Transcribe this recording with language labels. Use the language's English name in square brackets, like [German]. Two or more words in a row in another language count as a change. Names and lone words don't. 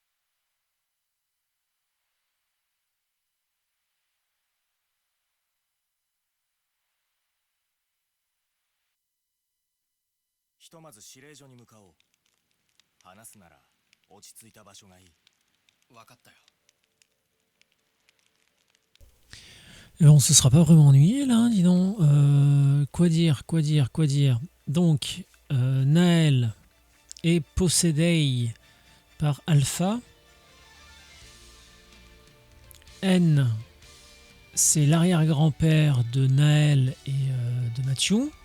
[Japanese] ひとまず指令所に向かおう。話すなら落ち着いた場所がいい。分かったよ。 [French] On se sera pas vraiment ennuyé là, dis donc. Quoi dire. Donc, Naël est possédé par Alpha. N, c'est l'arrière-grand-père de Naël et de Mathieu.